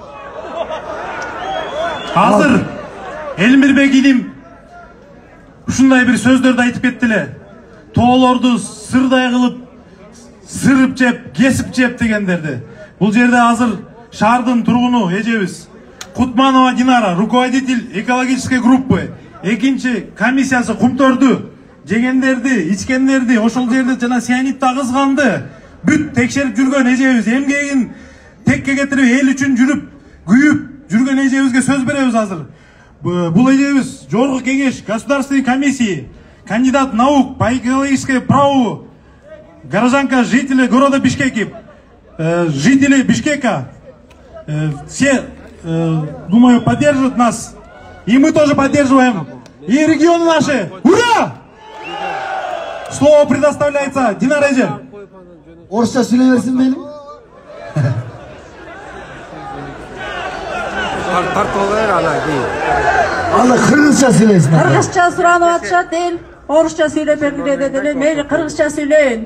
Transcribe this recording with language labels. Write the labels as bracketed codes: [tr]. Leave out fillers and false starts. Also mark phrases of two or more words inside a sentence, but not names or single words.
[ky] Азыр Элмирбек идим ушундай бир сөздөрдү айтып кетти эле. Тоолорду сырдай кылып сырып жеп, кесип жеп дегендерди. Бул жерде азыр шаардын тургуну эжебиз Кутманова Динара, [ru] руководитель экологической группы, [ky] экинчи комиссиясы кумтөрдү, жегендерди, ичкендерди, ошол жерде жана сианидди агызганды бүт текшерип жүргөн эжебиз, эмгегин текке кетирип, эл үчүн жүрүп, күйүп жүргөн эжебизге сөз беребиз азыр. Бул эжебиз жогорку кеңеш, [ru] государственной комиссии, кандидат наук по экологическому праву, горожанка, жители города Бишкеки, жители Бишкека, все, думаю, поддержат нас. И мы тоже поддерживаем. И регионы наши. Ура! Слово предоставляется Динара эже. [ky] Орысча сүйлей берсин бейлим. Аны кыргызча сүйлөйсүн. Кыргызча суранып атышат эл. Орусча сүйлөп бергиле дедилер. Мейли кыргызча сүйлөйүн.